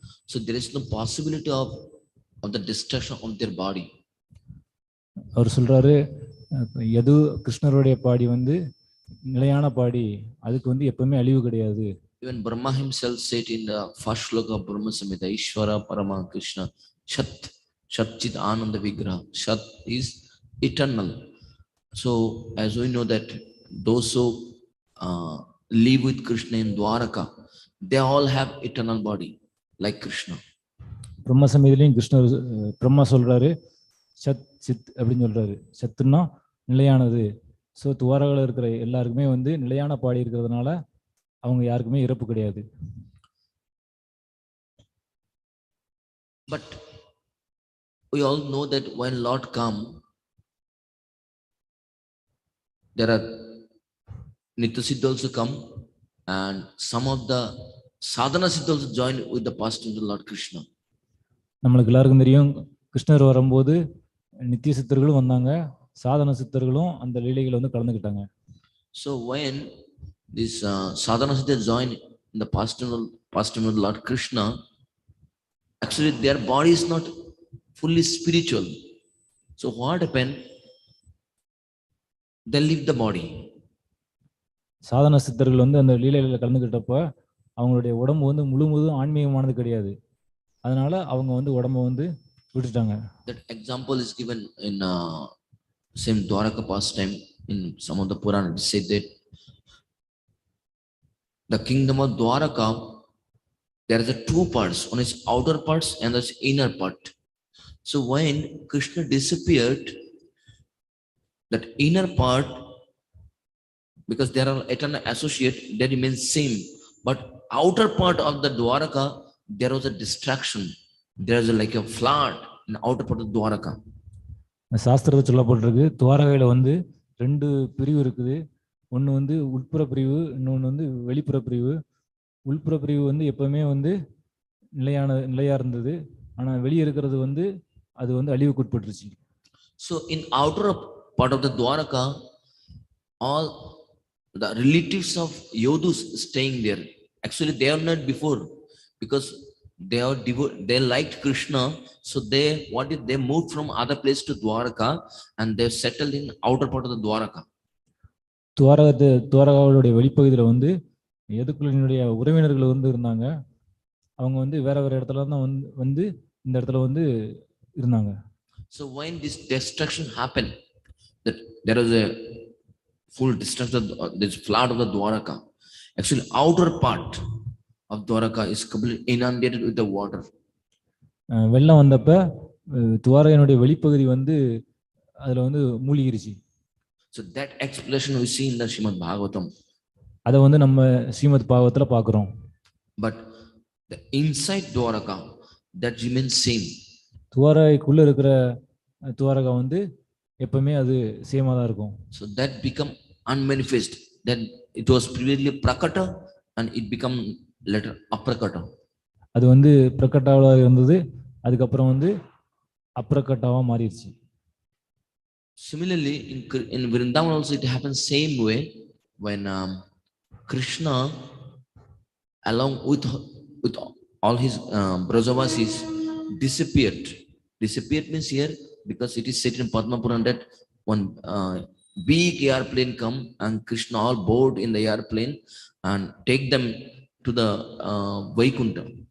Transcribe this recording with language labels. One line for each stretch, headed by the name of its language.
English: So there is no possibility of the destruction of their body.
Tamil: அவர் சொல்றாரு, யது கிருஷ்ணருடைய பாடி நிலையான பாடி, அதுக்கு எப்பவுமே அழிவு கிடையாது.
English: Even Brahma himself said in the first shloka of Brahma Samhita, Ishvara Parama Krishna Shat Chit Ananda Vigraha. Shat is eternal. So as we know that those who live with Krishna in Dwaraka, they all have eternal body like Krishna.
Tamil: பிரம்ம சமயத்திலையும் கிருஷ்ணர் பிரம்மா சொல்றாரு சத் சித் அப்படின்னு சொல்றாரு. சத்துன்னா நிலையானது. So துவாரகாவில் இருக்கிற எல்லாருக்குமே வந்து நிலையான பாடி இருக்கிறதுனால அவங்க யாருக்குமே இறப்பு கிடையாது.
English: But we all know that when Lord come, there are Nitya Siddha also come, and some of the sadhana siddha also join with the pastimes of Lord Krishna.
Tamil: நம்மளுக்கு எல்லாருக்கும் தெரியும் கிருஷ்ணர் வரும்போது நித்திய சித்தர்களும் வந்தாங்க, சாதன சித்தர்களும் அந்த லீலைகளை வந்து கலந்துக்கிட்டாங்க.
English: So when this sadhana siddha join in the pastime of Lord Krishna, actually their body is not fully spiritual. So what happened? They leave the body.
Tamil: சாதன சித்தர்கள் வந்து அந்த லீலைகளில் கலந்துக்கிட்டப்ப அவங்களுடைய உடம்பு வந்து முழுவதும் ஆன்மீகமானது கிடையாது. அதனால அவங்க வந்து உடம்ப வந்து விட்டுட்டாங்க.
English: That example is given in same Dwaraka pastime in some of the Purana. It said that the kingdom of Dwaraka, there are two parts. One is outer parts and the inner part. So when Krishna disappeared, that inner part, because there are eternal associate, that remains same. But outer part of the Dwaraka, there was a distraction. There is like a flood in the outer part of Dwaraka.
Tamil: சாஸ்திரத்தை சொல்லப்பட்டிருக்கு துவாரகையில வந்து ரெண்டு பிரிவு இருக்குது. ஒன்று வந்து உட்புற பிரிவு, இன்னொன்று வந்து வெளிப்புற பிரிவு. உள்புற பிரிவு வந்து எப்பவுமே வந்து நிலையா இருந்தது. ஆனா வெளியே இருக்கிறது வந்து அது வந்து அழிவுக்கு உட்பட்டுருச்சு.
English: So in outer part of the Dwaraka, all the relatives of Yodhus staying there. Actually they are not before, because they liked Krishna. So they moved from other place to Dwaraka and they settled in outer part of the Dwaraka.
Tamil: துவாரகாவுடைய வெளிப்பகுதியில வந்து எதுக்குள்ளினுடைய உறவினர்கள் வந்து இருந்தாங்க. அவங்க வந்து வேற இடத்துல தான் வந்து இந்த இடத்துல வந்து இருந்தாங்க.
English: So when this destruction happened, that there was a full destruction, this flood of the Dwaraka. Actually outer part of Dwaraka is completely inundated with the water.
Tamil: வெள்ளம் வந்தப்ப துவாரகையினுடைய வெளிப்பகுதி வந்து அதுல வந்து மூழ்கிருச்சு.
English: So that explanation we see in the Srimad Bhagavatam.
Tamil: அத வந்து நம்ம ஸ்ரீமத் பாகவத்துல பார்க்கிறோம்.
English: But the inside Dwaraka, that remains same.
Tamil: துவாரகைக்குள்ள இருக்கிற துவாரகா வந்து எப்பவுமே அது சேமா தான் இருக்கும்.
English: So that become unmanifest. Then it was previously prakata and it become later aprakata.
Tamil: அது வந்து பிரகட்டாவா இருந்தது, அதுக்கப்புறம் வந்து அப்ரகட்டாவா மாறிடுச்சு.
English: Similarly in Vrindavan also it happens same way when Krishna along with all his Brajavasis disappeared. Disappeared means here, because it is said in Padma Purana that one big airplane come and Krishna all board in the airplane and take them to the Vaikuntha.